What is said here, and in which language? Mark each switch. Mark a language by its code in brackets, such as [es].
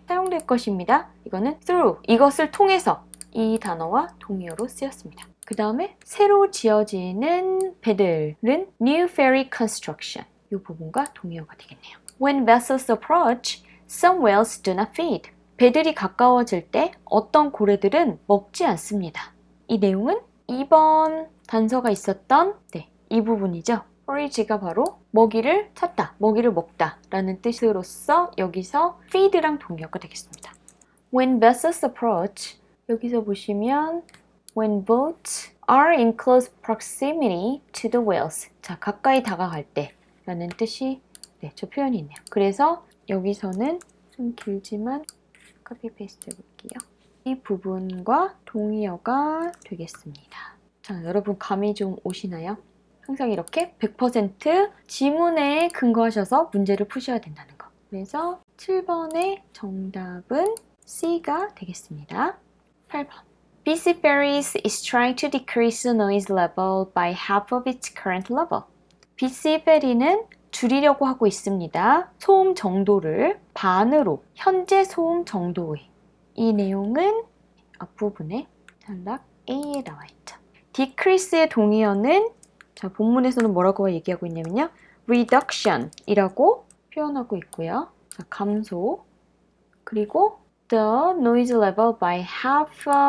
[ko] 사용될 것입니다. 이거는 through, 이것을 통해서 이 단어와 동의어로 쓰였습니다. 그 다음에 새로 지어지는 배들은 [en] new ferry construction, [ko] 이 부분과 동의어가 되겠네요. [en] When vessels approach, some whales do not feed. [ko] 배들이 가까워질 때 어떤 고래들은 먹지 않습니다. 이 내용은 2번 단서가 있었던 이 부분이죠. forage가 바로 먹이를 찾다, 먹이를 먹다 라는 뜻으로서 여기서 feed랑 동의어가 되겠습니다. [en] When vessels approach, [ko] 여기서 보시면 [en] when boats are in close proximity to the whales. [ko] 자, 가까이 다가갈 때 라는 뜻이 저 표현이 있네요. 그래서 여기서는 좀 길지만 카피 페이스트 해볼게요. 이 부분과 동의어가 되겠습니다. 자, 여러분 감이 좀 오시나요? 항상 이렇게 100% 지문에 근거하셔서 문제를 푸셔야 된다는 거. 그래서 7번의 정답은 C가 되겠습니다. 8번. [en] BC Ferries is trying to decrease the noise level by half of its current level. [ko] BC 페리는 줄이려고 하고 있습니다. 소음 정도를 반으로, 현재 소음 정도의. 이 내용은 앞부분에 단락 A에 나와 있죠. decrease의 동의어는 자, 본문에서는 뭐라고 얘기하고 있냐면요. reduction 이라고 표현하고 있고요. 자, 감소. 그리고 [en] the noise level by half.